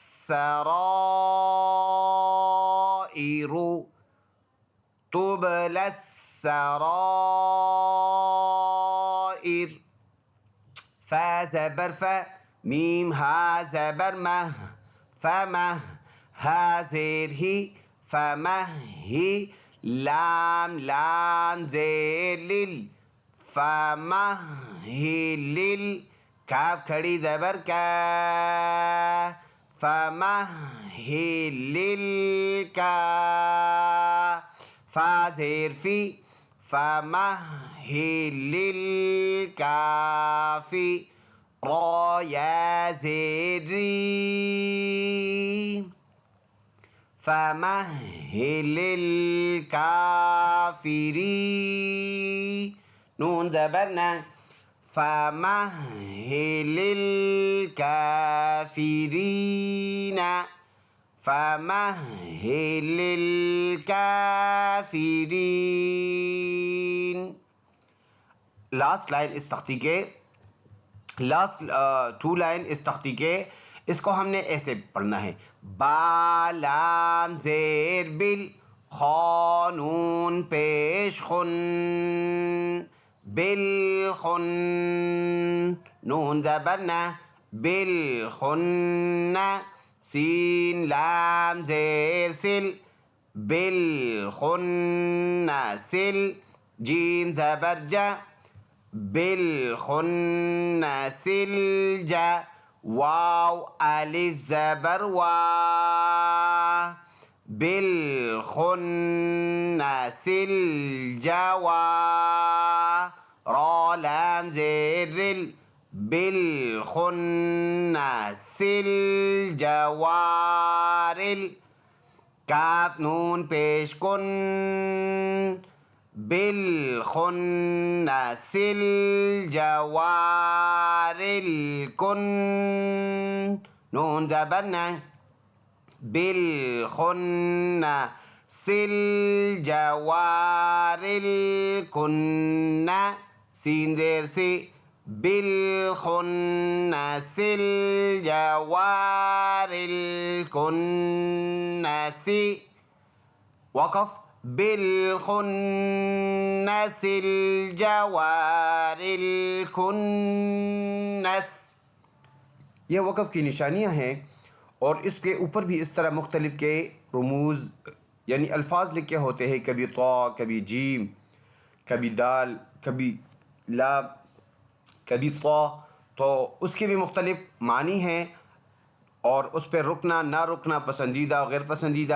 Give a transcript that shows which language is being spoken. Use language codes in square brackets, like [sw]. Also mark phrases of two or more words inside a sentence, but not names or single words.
[ur] رائرو، طب لس رائر، فا زبر فا، میم ہا زبر مہ، فمہ، ہا زیر ہی، فمہ ہی، لام لام زیر لل، فمہلل، کاف کھڑی زبر کا, فمہلل کا، فا زیر فی, فمہلل کافی، را یا زیر ری, فمہلل کافری، نون زبر نا, [ar] فمهل الكافرينا، فمهل الكافرين. [en] last line [ur] اس تختی کے, [en] last 2 line [ur] اس تختی کے، اسکو ہم نے ایسے پڑھنا ہے، بالام زیر بل، خانون پیش خن, بل خن، نون زبر نا، بل خنا، سین لام زیر سل، بل خنا سل، جیم زبر جا، بل خنا سل جا، واؤ الف زبر وا, بل خنا سل جوا، را لام زیر رل، بل خنا سل جوارل, کاف نون پیش کن، بل خنا سل جوارل کن، نون زبر نا، بل خنا سل جوارل کنا، سین زیر سی، بل خنا سل جوارل کنا سی، وقف، بل خنا سل جوارل کنس. یہ وقف کی نشانیاں ہیں اور اسکے اوپر بھی اس طرح مختلف کے رموز یعنی الفاظ لکھے ہوتے ہیں، کبھی تا، کبھی جیم، کبھی دال، کبھی لام، کبھی تا، تو اسکے بھی مختلف معنی ہیں اور اس پر رکنا نہ رکنا، پسندیدہ غیر پسندیدہ.